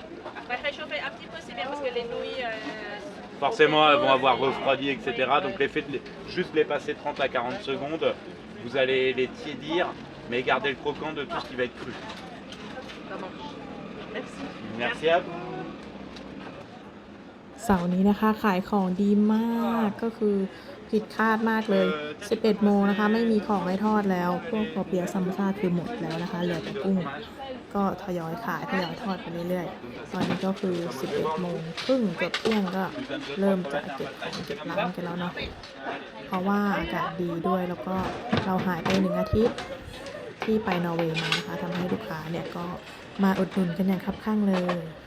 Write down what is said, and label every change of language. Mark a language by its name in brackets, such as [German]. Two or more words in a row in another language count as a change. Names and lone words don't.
[French] Après réchauffer un petit peu, c'est bien parce que les nouilles. Forcément, elles vont avoir refroidi, etc. Donc l'effet de juste les passer 30 à 40 secondes, vous allez les tiédir, mais garder le croquant de tout ce qui va être cru. Ça marche. Merci. Merci à vous. [Thai] เสาร์นี้นะคะขายของดีมากก็คือผิดคาดมากเลย 11 โมงนะคะไม่มีของให้ทอดแล้วพวกปอเปี๊ยะซัมซ่าคือหมดแล้วนะคะเหลือแต่กุ้งก็ทยอยขายทยอยทอดไปเรื่อยๆตอนนี้ก็คือ 11 โมงครึ่งเกือบเที่ยงก็เริ่มจะเก็บของเก็บร้านกันแล้วเนาะเพราะว่าอากาศดีด้วยแล้วก็เราหายไป1 อาทิตย์ที่ไปนอร์เวย์มานะคะทำให้ลูกค้าเนี่ยก็มาอุดหนุนกันอย่างคับข้างเลย